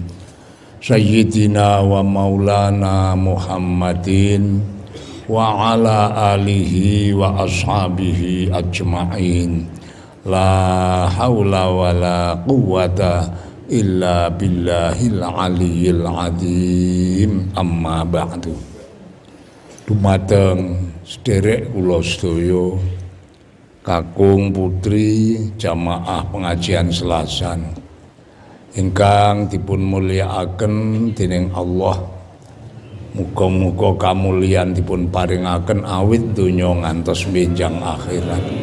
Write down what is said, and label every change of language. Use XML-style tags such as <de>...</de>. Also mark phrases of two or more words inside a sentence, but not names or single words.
<ar>سيدنا ومولانا محمد وعلى آله وأصحابه أجمعين. لا حول ولا قوة إلا بالله العلي العظيم. أما بعد.</ar> <jv>Dumateng sederek kula sedaya kakung putri jamaah pengajian Selasan ingkang dipun mulyakaken dening Allah. Muga-muga kamulyan dipun paringaken awit donya ngantos benjang akhirat.</jv>